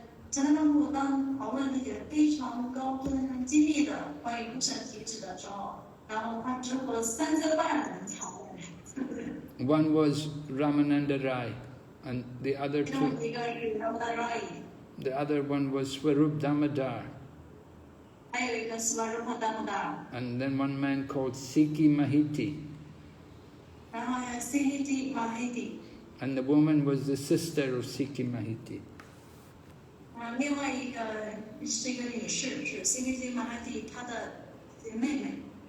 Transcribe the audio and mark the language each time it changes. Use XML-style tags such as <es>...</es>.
<zh>真的当当讨论那些非常高深激励的关于无神体质的时候，然后他只和3个半人讨论。</zh> <en>One was Ramananda Rai, and the other 2.</en> <zh>一个是 Ramananda</zh> <en>The other one was Swarup Damodar.</en> <zh>还有一个 Swarup Damodar.</zh> <en>And then one man called Sikhi Mahiti.</en> <zh>然后还有 Sikhi Mahiti.</zh> <en>And the woman was the sister of Sikhi Mahiti.</en> <zh>另外一个是一个女士，是 Sikhi Mahiti 她的妹妹。</zh>